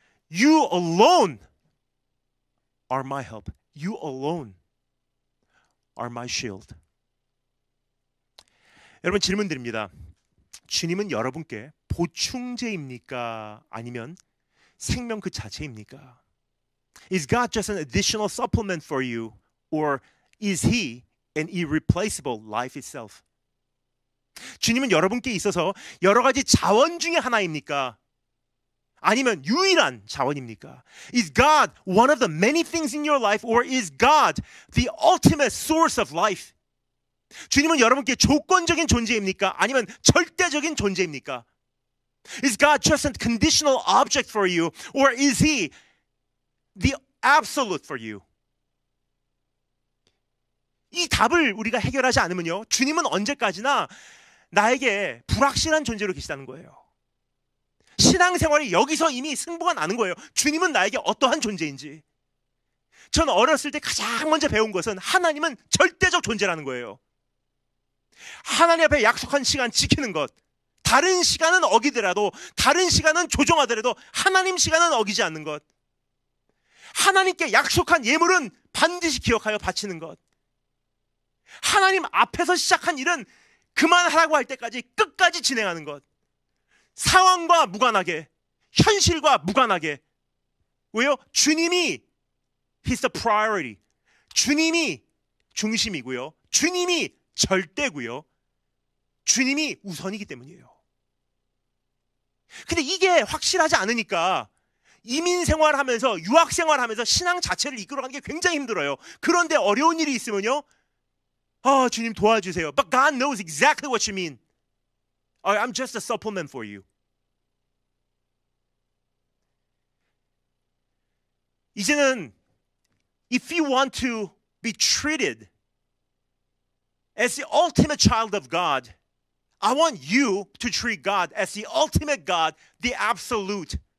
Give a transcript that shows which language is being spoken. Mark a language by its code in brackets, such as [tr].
[en] You alone are my help. You alone are my shield. [ko] 여러분, 질문 드립니다. 주님은 여러분께 보충제입니까? 아니면 생명 그 자체입니까? [en] Is God just an additional supplement for you? Or is He an irreplaceable life itself? [ko] 주님은 여러분께 있어서 여러 가지 자원 중에 하나입니까? 아니면 유일한 자원입니까? [en] Is God one of the many things in your life? Or is God the ultimate source of life? [ko] 주님은 여러분께 조건적인 존재입니까? 아니면 절대적인 존재입니까? [en] Is God just a conditional object for you? Or is He the absolute for you? [ko] 이 답을 우리가 해결하지 않으면요, 주님은 언제까지나 나에게 불확실한 존재로 계시다는 거예요. 신앙생활이 여기서 이미 승부가 나는 거예요. 주님은 나에게 어떠한 존재인지. 전 어렸을 때 가장 먼저 배운 것은 하나님은 절대적 존재라는 거예요. 하나님 앞에 약속한 시간 지키는 것, 다른 시간은 어기더라도, 다른 시간은 조종하더라도 하나님 시간은 어기지 않는 것, 하나님께 약속한 예물은 반드시 기억하여 바치는 것, 하나님 앞에서 시작한 일은 그만하라고 할 때까지 끝까지 진행하는 것, 상황과 무관하게, 현실과 무관하게. 왜요? 주님이 [en] He's the priority. [ko] 주님이 중심이고요, 주님이 절대고요, 주님이 우선이기 때문이에요. 근데 이게 확실하지 않으니까 이민 생활하면서, 유학 생활하면서 신앙 자체를 이끌어가는 게 굉장히 힘들어요. 그런데 어려운 일이 있으면요, 주님 도와주세요. [en] But God knows exactly what you mean. I'm just a supplement for you. [ko] 이제는 [en] if you want to be treated as the ultimate child of God, I want you to treat God as the ultimate God, the absolute.